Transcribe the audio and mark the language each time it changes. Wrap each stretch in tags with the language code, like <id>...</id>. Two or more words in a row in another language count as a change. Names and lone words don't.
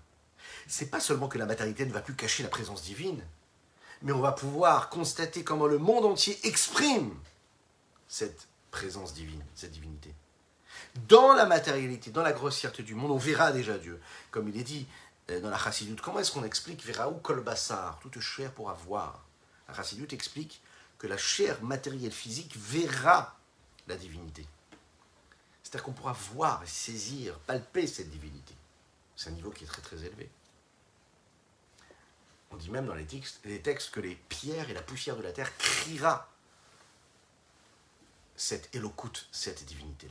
<fr>C'est pas seulement que la matérialité ne va plus cacher la présence divine, mais on va pouvoir constater comment le monde entier exprime cette présence divine, cette divinité. Dans la matérialité, dans la grossièreté du monde, on verra déjà Dieu. Comme il est dit dans la Chassidoute, comment est-ce qu'on explique</fr> <he>וראו כל בשר,</he> <fr>toute chair pourra voir. La Chassidoute explique que la chair matérielle physique verra la divinité. C'est-à-dire qu'on pourra voir, saisir, palper cette divinité. C'est un niveau qui est très très élevé. On dit même dans les textes que les pierres et la poussière de la terre criera cette éloquente, cette divinité-là.</fr>